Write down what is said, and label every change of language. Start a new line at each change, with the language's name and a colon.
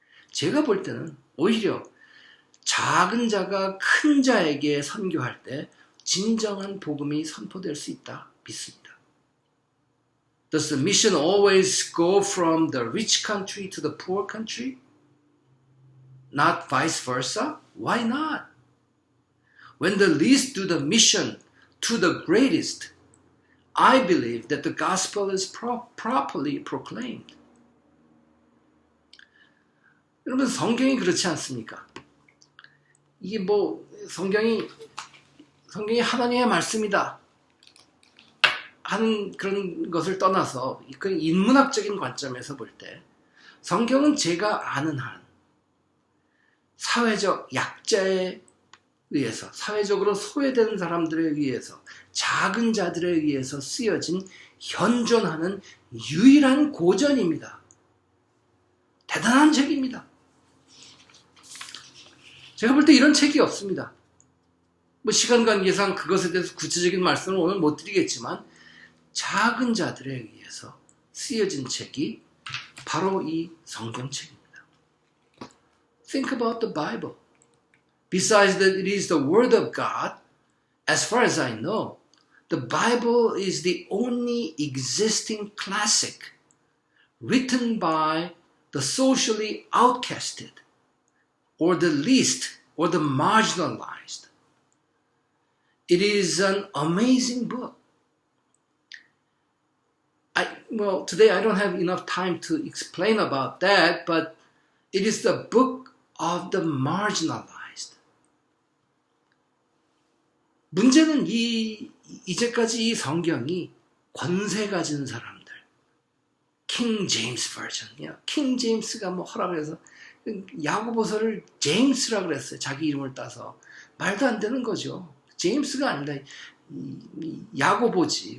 Korean: 제가 볼 때는 오히려 작은 자가 큰 자에게 선교할 때 진정한 복음이 선포될 수 있다 믿습니다.
English: Does the mission always go from the rich country to the poor country? Not vice versa? Why not? When the least do the mission to the greatest, I believe that the gospel is properly proclaimed.
Korean: 여러분 성경이 그렇지 않습니까? 이게 성경이 하나님의 말씀이다 하는 그런 것을 떠나서 그 인문학적인 관점에서 볼 때 성경은 제가 아는 한 사회적 약자에 의해서 사회적으로 소외된 사람들에 의해서 작은 자들에 의해서 쓰여진 현존하는 유일한 고전입니다. 대단한 책입니다. 제가 볼 때 이런 책이 없습니다. 시간 관계상 그것에 대해서 구체적인 말씀을 오늘 못 드리겠지만 작은 자들에 의해서 쓰여진 책이 바로 이 성경책입니다.
English: Think about the Bible. Besides that it is the Word of God, as far as I know, The Bible is the only existing classic written by the socially outcasted or the least or the marginalized. It is an amazing book. Well, today I don't have enough time to explain about that, but it is the book of the marginalized.
Korean: 문제는 이제까지 이 성경이 권세 가진 사람들, 킹 제임스 버전이야. 킹 제임스가 뭐 허락을 해서 야고보서를 제임스라 그랬어요. 자기 이름을 따서. 말도 안 되는 거죠. 제임스가 아니다. 야고보지.